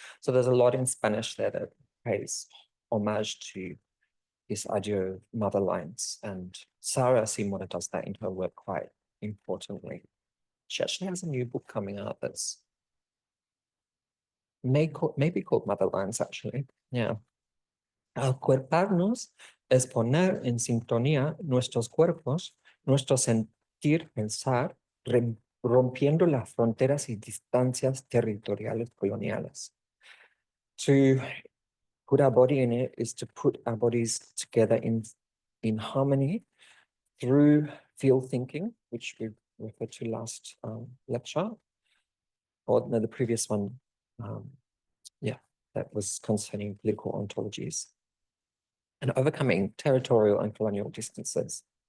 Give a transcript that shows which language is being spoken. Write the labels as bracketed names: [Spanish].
[English] So there's a lot in Spanish there that pays homage to this idea of mother lines. And Sarah Simora does that in her work quite importantly. She actually has a new book coming out that's maybe called Mother Lines, actually. Yeah. [Spanish] Acuerparnos es poner en sintonía nuestros cuerpos, nuestro sentir, pensar, rompiendo las fronteras y distancias territoriales coloniales. [English] To put our body in it is to put our bodies together in harmony through field thinking, which we referred to last lecture, or no, the previous one. Yeah, that was concerning political ontologies and overcoming territorial and colonial distances.